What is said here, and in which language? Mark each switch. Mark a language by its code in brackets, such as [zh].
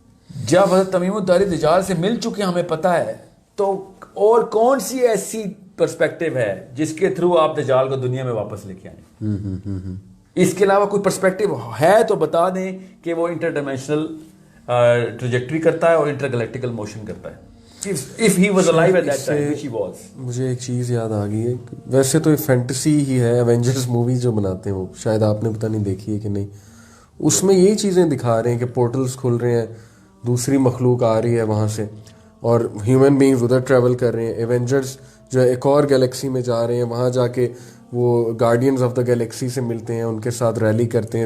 [ur] جب حضرت تمیم الداری دجال سے مل چکے ہمیں پتہ ہے, تو اور کون سی ایسی پرسپیکٹیو ہے جس کے تھرو آپ دجال کو دنیا میں واپس لے کے آئیں؟ اس کے علاوہ کوئی پرسپیکٹیو ہے تو بتا دیں کہ وہ انٹر ڈائمینشنل ٹریجیکٹری کرتا ہے اور انٹر گلیکٹیکل موشن کرتا ہے. [en] If he was alive at that time, which he was. [ur] مجھے ایک چیز یاد آ گئی ہے, ویسے تو فینٹیسی ہی ہے, ایونجرز موویز جو بناتے ہیں وہ شاید آپ نے پتہ نہیں دیکھی ہے کہ نہیں, اس میں یہی چیزیں دکھا رہے ہیں کہ پورٹلز کھل رہے ہیں, دوسری مخلوق آ رہی ہے وہاں سے, اور ہیومن بینگز ادھر ٹریول کر رہے ہیں. ایونجرز جو ہے ایک اور گیلیکسی میں جا رہے ہیں, وہاں جا کے وہ گارڈینز آف دا گیلیکسی سے ملتے ہیں, ان کے ساتھ ریلی کرتے ہیں.